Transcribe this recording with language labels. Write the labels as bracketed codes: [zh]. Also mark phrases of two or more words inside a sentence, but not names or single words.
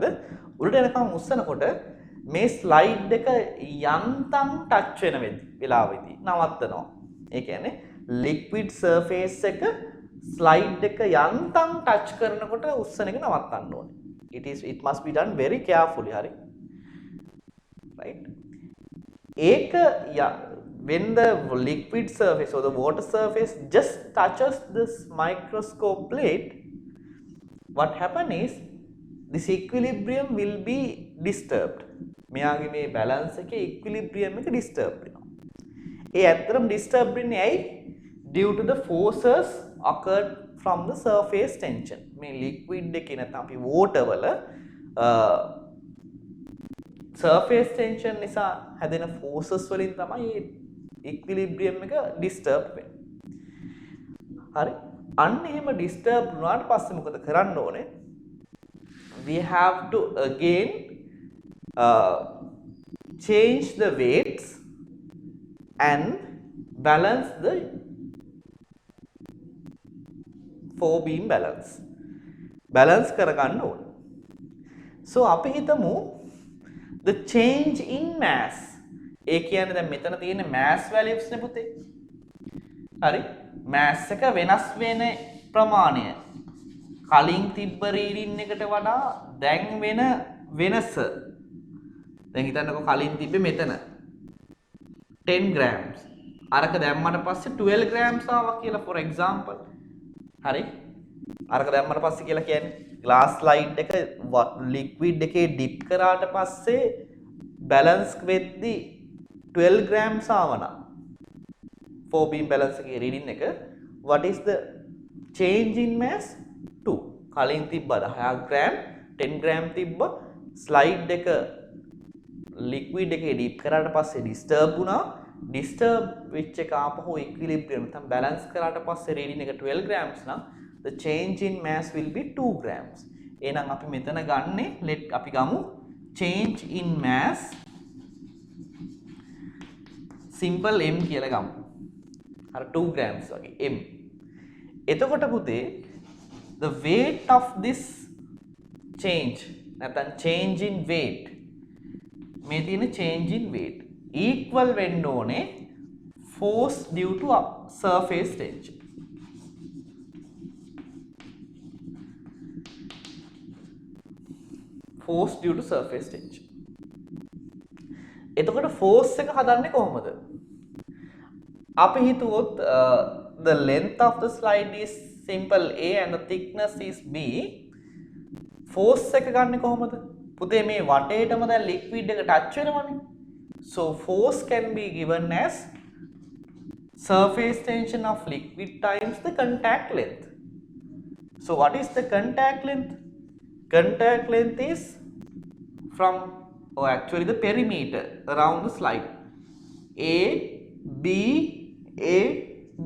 [si] උඩට යනකම් උස්සනකොට මේ ස්ලයිඩ් එක යන්තම් ටච් වෙන වෙලාවෙදී නවත්තනවා. ඒ කියන්නේ [en] liquid surface [si] එක ස්ලයිඩ් එක යන්තම් ටච් කරනකොට උස්සන එක නවත්තන්න ඕනේ. [en] It must be done very carefully. [si] හරි? right? [en] ඒක when the liquid surface or the water surface just touches this microscope plate, what happen is this equilibrium will be disturbed. [si] මෙයාගේ මේ balance එකේ equilibrium එක disturb වෙනවා. ඒ ඇත්තටම disturb වෙන්නේ ඇයි? [en] Due to the forces occurred from the surface tension. [si] මේ liquid එකේ නැත්නම් අපි water වල [en] surface tension [si] නිසා හැදෙන forces වලින් තමයි equilibrium එක disturb වෙන්නේ. හරි. අන්න එහෙම disturb වුණාට පස්සේ මොකද කරන්න ඕනේ? [en] We have to again change the weights and balance the four beam balance. Balance [si] කරගන්න ඕනේ. [en] So [si] අපි හිතමු [en] the change in mass. [si] ඒ කියන්නේ දැන් මෙතන තියෙන [en] mass values [si] නේ පුතේ. හරි. mass එක වෙනස් වෙන ප්‍රමාණය කලින් තිබ්බ රීඩින් එකට වඩා දැන් වෙන වෙනස. දැන් හිතන්නකෝ කලින් තිබ්බේ මෙතන 10 grams. අරක දැම්මට පස්සේ 12 grams ආවා කියලා [en] for example. [si] හරි. අරක දැම්මට පස්සේ කියලා කියන්නේ [en] glass slide [si] එක liquid එකේ dip කරාට පස්සේ balance වෙද්දි 12 grams ආවනම් 4 [en] beam balance [si] එකේ reading එක [en] what is the change in mass? [si] 2. කලින් තිබ්බ 10 gram 10 gram තිබ්බ slide එක liquid එකේ dip කරාට පස්සේ disturb වුණා. [en] disturb [si] වෙච්ච එක ආපහු [en] equilibrium නැත්නම් balance [si] කරාට පස්සේ [en] reading එක 12 grams නම් the change in mass will be 2 grams. [si] එහෙනම් අපි මෙතන ගන්නෙ let අපි ගමු [en] change in mass [si] simple m කියලා ගමු. [en] අර 2 grams [si] වගේ m. එතකොට පුතේ [en] the weight of this change නැත්නම් change in weight [si] මේ තියෙන [en] change in weight equal [si] වෙන්න ඕනේ [en] force due to surface tension. force due to surface tension. [si] එතකොට force එක හදන්නේ කොහොමද? අපි හිතුවොත් [en] the length of the slide is simple A and the thickness is B. [si] force එක ගන්නෙ කොහොමද? පුතේ මේ වටේටම දැන් liquid එක touch වෙනවනේ. [en] So force can be given as surface tension of liquid times the contact length. So what is the contact length? Contact length is from actually the perimeter around the slide A, B, A, B.